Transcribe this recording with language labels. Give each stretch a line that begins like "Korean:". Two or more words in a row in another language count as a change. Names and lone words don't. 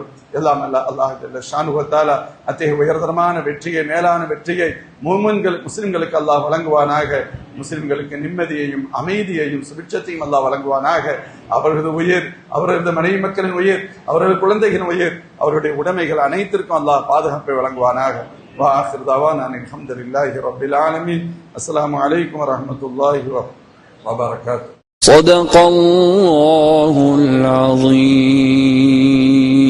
Tamil: எல்லாம்
Arabic: الله جل شأنه و تعالى
Tamil: அத்தகைய உயர்தரமான வெற்றியை, மேலான வெற்றியை முஸ்லிம்களுக்கு அல்லாஹ் வழங்குவானாக. முஸ்லிம்களுக்கு நிம்மதியையும் அமைதியையும் சுபிட்சத்தையும் அல்லாஹ் வழங்குவானாக. அவர்களது உயிர், அவர்களது மனைவி மக்களின் உயிர், அவர்கள் குழந்தைகளின் உயிர், அவருடைய உடைமைகள் அனைத்திற்கும் அல்லாஹ் பாதுகாப்பை வழங்குவானாக.
Arabic: وآخر دعوانا أن الحمد لله رب العالمين. السلام عليكم ورحمة الله وبركاته. صدق الله العظيم.